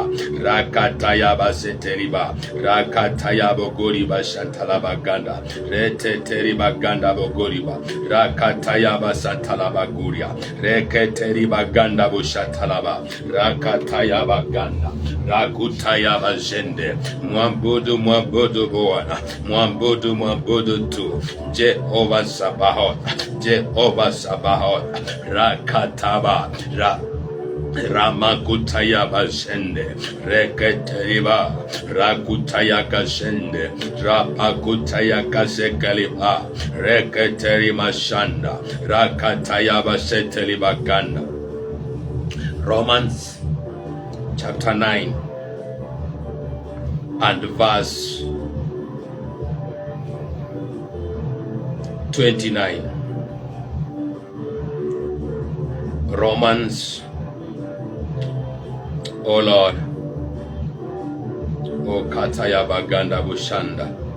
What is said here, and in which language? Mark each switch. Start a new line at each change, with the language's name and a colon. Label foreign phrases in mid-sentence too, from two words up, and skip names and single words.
Swahili: Rakatayaba senteriba. Rakatayaba gori bashantalaba ganda. Reteteri baganda bogoriba. Rakatayaba santalaba guria. Reketeri baganda bushatalaba. Rakatayaba ganda. Rakutayaba jende. Mwabudu Bwana. Mwabudu tu. Jehova Sabaoth. Rakataba Ramakutaya bashende reketeriba rakutaya kashende rapakutaya kasekaliba reketeri mashanda rakataya baseteliba ganda.
English: Romans chapter 9 and verse 29. Romans, oh Lord, oh Kataya Baganda Bushanda.